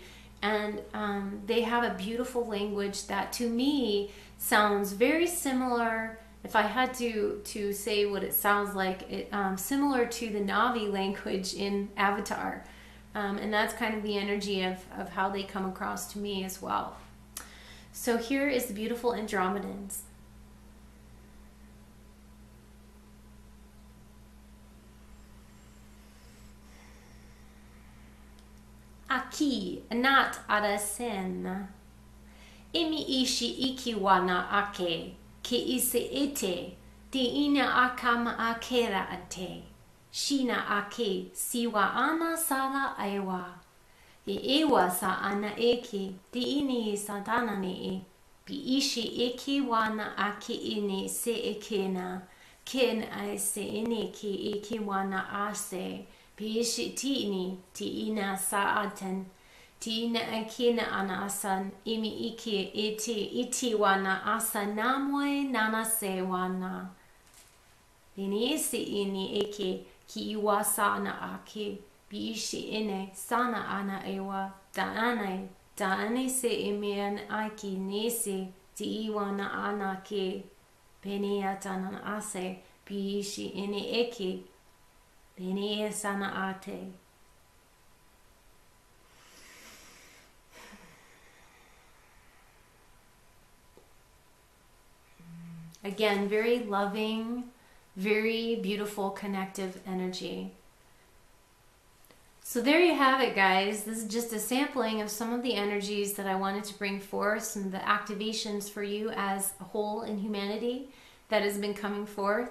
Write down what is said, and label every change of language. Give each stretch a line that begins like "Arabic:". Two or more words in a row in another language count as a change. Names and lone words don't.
English: And they have a beautiful language that to me sounds very similar, if I had to say what it sounds like, similar to the Na'vi language in Avatar. And that's kind of the energy of how they come across to me as well. So here is the beautiful Andromedans. Aki nat arasen, imi ishi ikiwana ake, ki ise ete, di ina akama akera ate, shina ake siwa ana sala ewa, di ewa sa ana eke, di ini satana ne, bi ishi ikiwana ake ini se ekena, ken ase ineki ikiwana ase, Pishi tini, tina sa'atan, tina akina ana asan, imi iki iti wana asanamwe nana se wana. Inisi ini eke, ki iwasa ana ake, biishi ine sana ana ewa, daanai, Ta'ani se imian aki nisi ti iwana anaki. Beni atanan ase biishi ini eki. Beni esana ate. Again, very loving, very beautiful connective energy. So there you have it, guys. This is just a sampling of some of the energies that I wanted to bring forth, some of the activations for you as a whole in humanity that has been coming forth.